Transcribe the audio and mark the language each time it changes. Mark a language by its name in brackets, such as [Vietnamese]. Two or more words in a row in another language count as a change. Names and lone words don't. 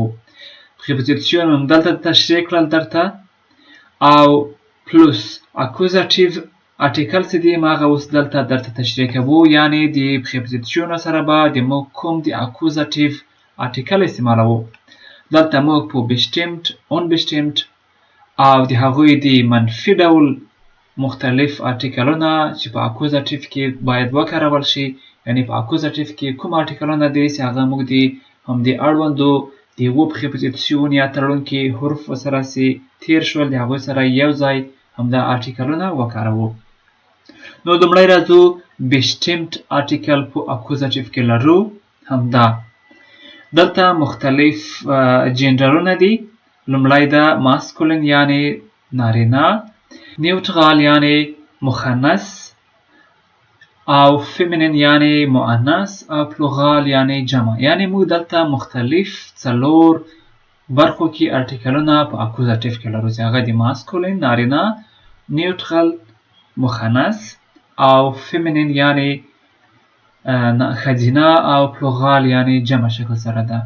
[Pashto] Preposition همدلته تشریح کړل درته، او پلوس اکوزاتیف آرټیکل چې دي هغه اوس دلته درته تشریح کوو. یعنی د Preposition سره به د موږ کوم د اکوزاتیف آرټیکل استعمالوو. دلته موږ په [German] bestimmt unbestimmt [Pashto] او د هغوی د منفي ډول مختلف ارټیکلونه چې په اکوزاتیف کې باید وکارول شي، یعنی په اکوزاتیف کې کوم ارټیکلونه دي چې هغه موږ د همدې اړوندو د یوه پریپوزیسیون یا تړونکي حروف سره چې تیر شول د هغوی سره یو ځای همدا ارټیکلونه وکاروو. نو لومړی راځو bestimmt ارټیکل په اکوزاتیف کې لرو همدا. دلته مختلف جنډرونه دي. لومړی دا ماسکولین یعنی نارینه، نیوترال یعنی مخنث، او فیمینین یعنی مؤنث، او پلورال یعنی جمع. یعنی موږ دلته مختلف څلور برخو کې ارټیکلونه په اکوزاتیف کې لرو چې هغه د ماسکولین نارینه، نیوترال مخنث، او فیمینین یعنی ښځینه، او پلورال یعنی جمع شکل سره ده.